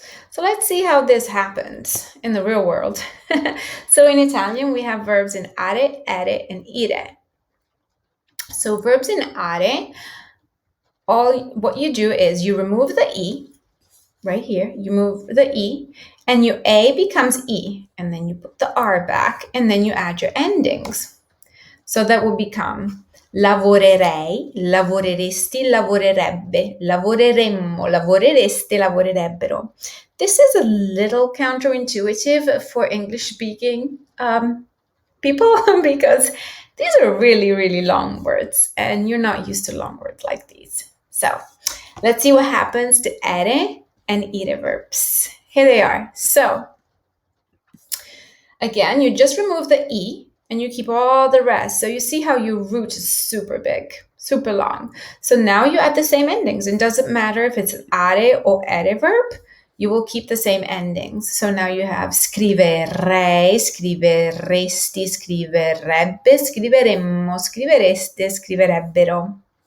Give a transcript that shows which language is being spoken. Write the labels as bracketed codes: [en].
[en] So let's see how this happens in the real world. So in Italian, we have verbs in are, ere, and ire. So verbs in are, what you do is you remove the e, right here, you move the e, and your a becomes e, and then you put the r back, and then you add your endings. So that will become [it] lavorerei, lavoreresti, lavorerebbe, lavoreremmo, lavorereste, lavorerebbero. [en] This is a little counterintuitive for English-speaking people because these are really, really long words, and you're not used to long words like these. So let's see what happens to ere and ire verbs. Here they are. So again, you just remove the e and you keep all the rest. So you see how your root is super big, super long. So now you add the same endings. It doesn't matter if it's an are or ere verb, you will keep the same endings. So now you have [it] scriverei, scriveresti, scriverebbe, scriveremmo, scrivereste, scriverebbero.